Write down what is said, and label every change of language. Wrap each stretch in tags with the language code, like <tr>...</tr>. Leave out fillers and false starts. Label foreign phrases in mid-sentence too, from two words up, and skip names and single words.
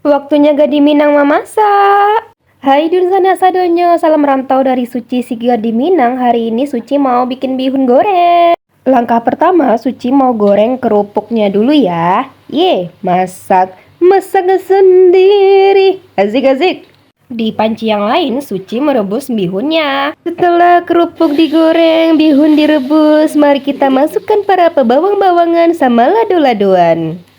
<id>waktunya Gadi Minang memasak.</id> <min>Hai Dun Sana Sadonyo,</min> <id>salam rantau dari Suci si Gadi Minang. Hari ini Suci mau bikin bihun goreng. Langkah pertama, Suci mau goreng kerupuknya dulu ya. Masak sendiri. Asik-asik. Di panci yang lain, Suci merebus bihunnya. Setelah kerupuk digoreng, bihun direbus, mari kita masukkan para pebawang-bawangan sama lado-ladoan.</id>